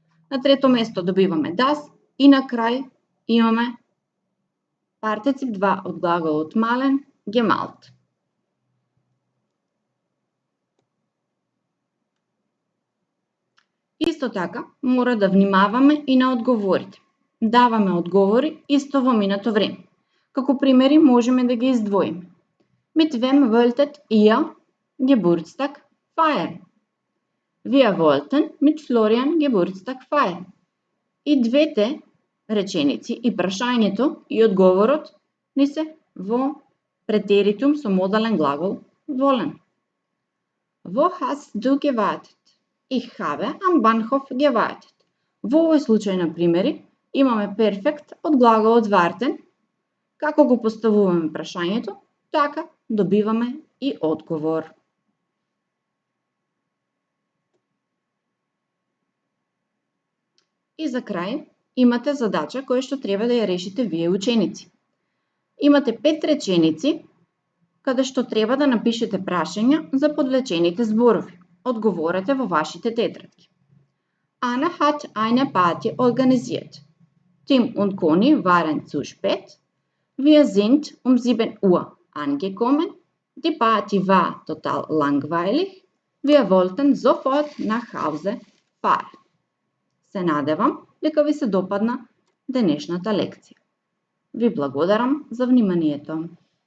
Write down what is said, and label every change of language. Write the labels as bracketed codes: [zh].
[mk] На трето место добиваме das и на крај имаме партицип 2 од глаголот malen, gemalt. Исто така, мора да внимаваме и на одговорите. Даваме одговори исто во минато време. Како примери можеме да ги издвоиме. [de] Mit wem wolltet ihr Geburtstag feiern? Wir wollten mit Florian Geburtstag feiern. [mk] И двете реченици, и прашањето, и одговорот ни се во претеритум со модален глагол wollen. [de] Wo hast du gewartet? Ich habe am Bahnhof gewartet. [mk] Во овој случај на примери имаме перфект од глаголот warten. Како го поставуваме прашањето, така добиваме и одговор. И за крај имате задача која што треба да ја решите вие ученици. Имате 5 реченици каде што треба да напишете прашања за подлечените зборови. Одговорете во вашите тетрадки. [de] Anna hat eine Party organisiert. Tim und Conny waren zu spät. Wir sind um 7 Uhr angekommen. Die Party war total langweilig. Wir wollten sofort nach Hause fahren. [mk] Се надевам дека ви се допадна денешната лекција. Ви благодарам за вниманието.